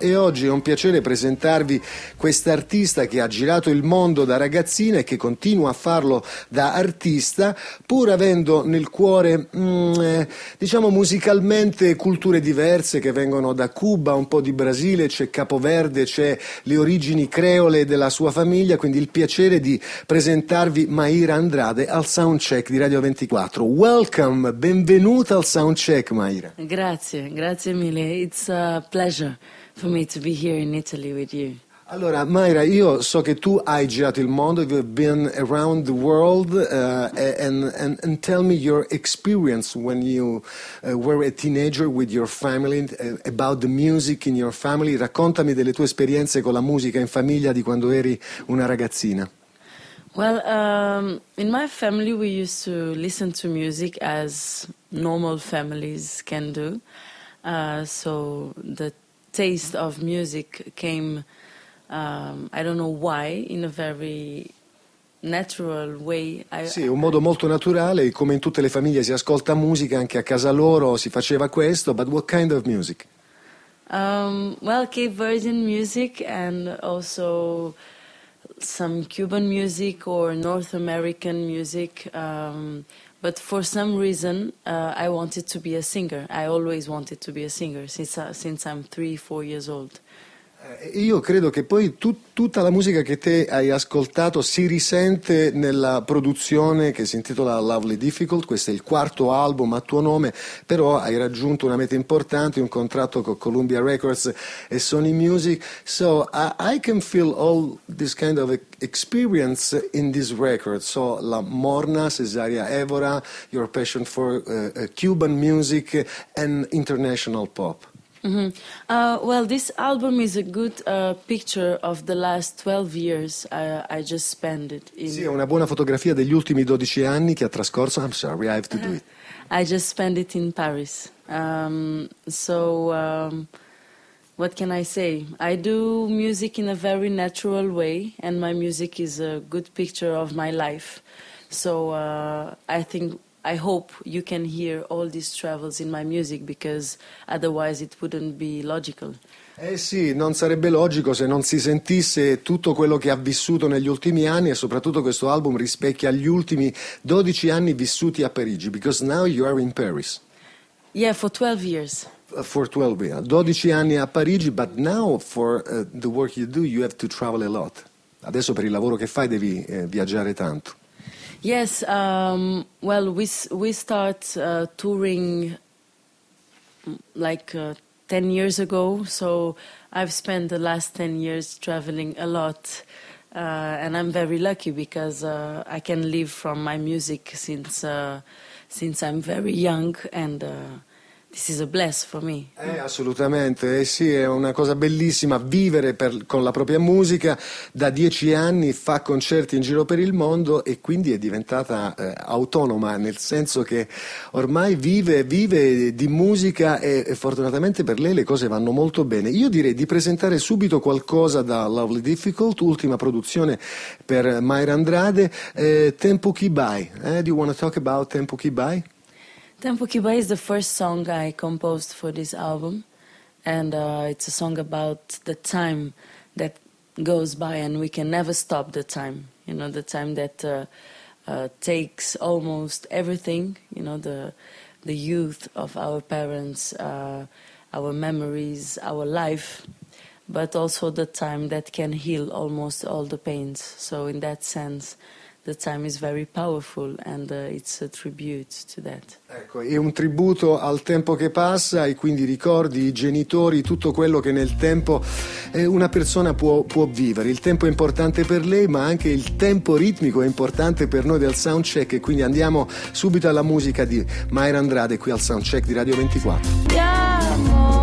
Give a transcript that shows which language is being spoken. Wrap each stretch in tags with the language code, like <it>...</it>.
<it>E oggi è un piacere presentarvi questa artista che ha girato il mondo da ragazzina e che continua a farlo da artista, pur avendo nel cuore, diciamo musicalmente, culture diverse, che vengono da Cuba, un po' di Brasile, c'è Capo Verde, c'è le origini creole della sua famiglia. Quindi il piacere di presentarvi Mayra Andrade al Soundcheck di Radio 24.</it> <en>Welcome,</en> <it>benvenuta al Soundcheck, Mayra. Grazie, grazie mille.</it> <en>It's a pleasure for me to be here in Italy with you.</en> <it>Allora, Mayra, io so che tu hai girato il mondo,</it> <en>you've been around the world, and tell me your experience when you were a teenager with your family, about the music in your family.</en> <it>Raccontami delle tue esperienze con la musica in famiglia di quando eri una ragazzina.</it> <en>Well, in my family we used to listen to music as normal families can do. So the taste of music came, I don't know why, in a very natural way.</en> <it>Sì, un modo molto naturale, come in tutte le famiglie si ascolta musica, anche a casa loro si faceva questo.</it> <en>But what kind of music? Well, Cape Verdean music and also some Cuban music or North American music. But for some reason, I wanted to be a singer. I always wanted to be a singer since I'm 3-4 years old.</en> <it>Io credo che poi tutta la musica che te hai ascoltato si risente nella produzione che si intitola Lovely Difficult. Questo è il quarto album a tuo nome, però hai raggiunto una meta importante, un contratto con Columbia Records e Sony Music.</it> <en>So I can feel all this kind of experience in this record. So La Morna, Cesaria Evora, your passion for Cuban music and international pop. Mm-hmm. Well, this album is a good picture of the last 12 years I just spent it in. Sì, è una buona fotografia degli ultimi 12 anni che ha trascorso. I'm sorry, I have to do it. I just spent it in Paris. What can I say? I do music in a very natural way and my music is a good picture of my life. So I hope you can hear all these travels in my music because otherwise it wouldn't be logical.</en> <it>Eh sì, non sarebbe logico se non si sentisse tutto quello che ha vissuto negli ultimi anni, e soprattutto questo album rispecchia gli ultimi 12 anni vissuti a Parigi,</it> <en>because now you are in Paris. Yeah, for 12 years. For 12 years.</en> <it>12 anni a Parigi,</it> <en>but now for the work you do you have to travel a lot.</en> <it>Adesso per il lavoro che fai devi viaggiare tanto.</it> <en>Yes, well, we start touring like 10 years ago, so I've spent the last 10 years traveling a lot, and I'm very lucky because I can live from my music since I'm very young, and this is a bless for me.</en> <it>Assolutamente, sì, è una cosa bellissima vivere con la propria musica. Da 10 anni fa concerti in giro per il mondo e quindi è diventata autonoma, nel senso che ormai vive di musica e fortunatamente per lei le cose vanno molto bene. Io direi di presentare subito qualcosa da Lovely Difficult, ultima produzione per Mayra Andrade, Tempo Que Vai.</it> <en>Do you want to talk about Tempo Que Vai? Tempo Que Vai is the first song I composed for this album, and it's a song about the time that goes by and we can never stop the time, you know, the time that takes almost everything, you know, the youth of our parents, our memories, our life, but also the time that can heal almost all the pains. So in that sense, the time is very powerful and it's a tribute to that.</en> <it>Ecco, è un tributo al tempo che passa e quindi ricordi, i genitori, tutto quello che nel tempo una persona può vivere. Il tempo è importante per lei, ma anche il tempo ritmico è importante per noi del Soundcheck, e quindi andiamo subito alla musica di Mayra Andrade qui al Soundcheck di Radio 24.</it>